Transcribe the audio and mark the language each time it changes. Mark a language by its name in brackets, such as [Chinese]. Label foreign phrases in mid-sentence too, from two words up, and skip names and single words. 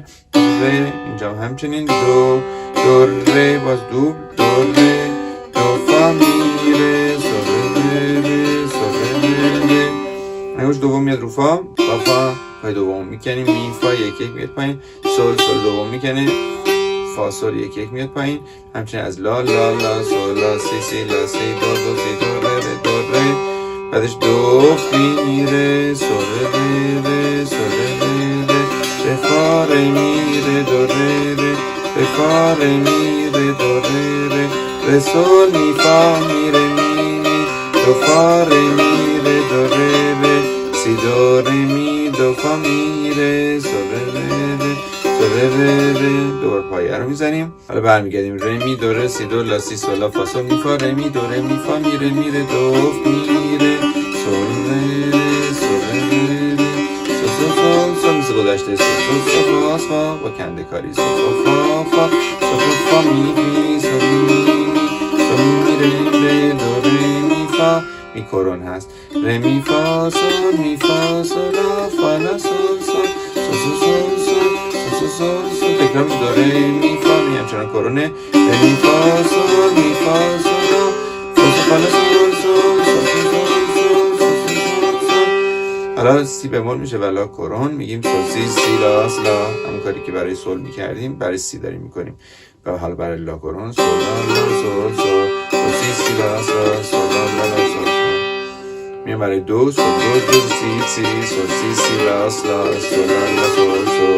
[Persian] ره اینجا همچنین دو دو ره باز دوبل، دو ره دو فا می ره سول ره ره، سول ره ره. انگشت دوم میاد رو فا، فا فا پای دوم میکنیم، می فا یک یک میاد پایین، سول سول دوم میکنه، فا سول یک یک میاد پایین. همچنین از لا لا لا سول لا سی سی لا سی دو دو سی دو ره ره دو ره. بعدش دو می ره سول ره ره، سول ره ره، ره فا ره می ره دو ره ره، ره فا ره می ره دو ره ره، ره سول می فا می ره می می دو فا ره می ره دو ره ره، سی دو ره می دو فا می ره سول ره ره، سول ره ره. دوباره پایه رو میزنیم. حالا برمیگردیم ره می دو ره سی دو لا سی سول لا فا سول می فا ره می دو ره می فا می ره می ره دو می ره سول ره ره، سول ره ره، سول سول سول سول مثل گذشته سول سول سول فا فا با کنده کاری سول فا فا سول فا می می سول می می سول می ره ره دو ره می فا می کرون هست. ره می فا سول می فا سول لا فا لا سول سول سول سول سول سول سول تکرار دو ره می فا می همچنان کرونه. ره می فا سول می فا سول لا سول فا لا سول سول سول حالا سی بمول میشه و لا کرون، میگیم سول سی سی لا لا، همون کاری که برای سول میکردیم برای سی داریم میکنیم. و حالا برای لا کرون سول لا لا سول سول سول سی سی لا لا سول لا لا لا سول. میام برای دو سول دو دو سی سی سول سی سی لا لا سول لا لا سول سول.